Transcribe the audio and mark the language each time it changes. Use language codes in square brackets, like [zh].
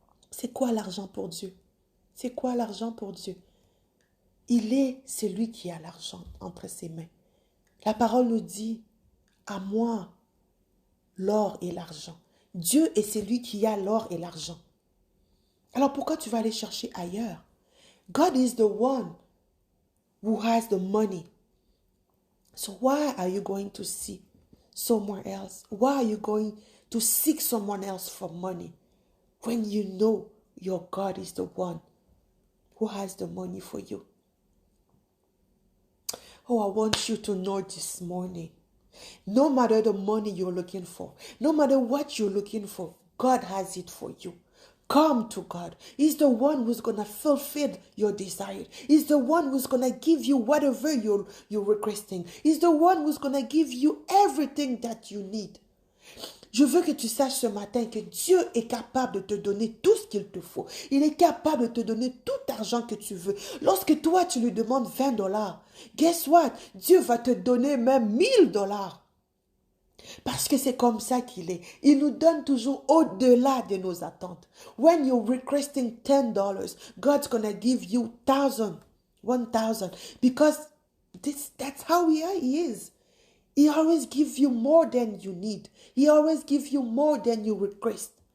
[fr] C'est quoi l'argent pour Dieu? C'est quoi l'argent pour Dieu? Il est celui qui a l'argent entre ses mains. La parole nous dit, à moi, l'or et l'argent. Dieu est celui qui a l'or et l'argent. Alors pourquoi tu vas aller chercher ailleurs? [en] God is the one who has the money. So why are you going to see somewhere else? Why are you going to seek someone else for money when you know your God is the one who has the money for you? Oh, I want you to know this morning, no matter the money you're looking for, no matter what you're looking for, God has it for you. Come to God. He's the one who's going to fulfill your desire. He's the one who's going to give you whatever you're requesting. He's the one who's going to give you everything that you need. [fr] Je veux que tu saches ce matin que Dieu est capable de te donner tout ce qu'il te faut. Il est capable de te donner tout l'argent que tu veux. Lorsque toi, tu lui demandes $20, [en] guess what? [fr] Dieu va te donner même $1000. Parce que c'est comme ça qu'il est. Il nous donne toujours au-delà de nos attentes. [en] When you're requesting $10, God's gonna give you 1,000. Because that's how He is. He always gives you more than you need. He always gives you more than you request.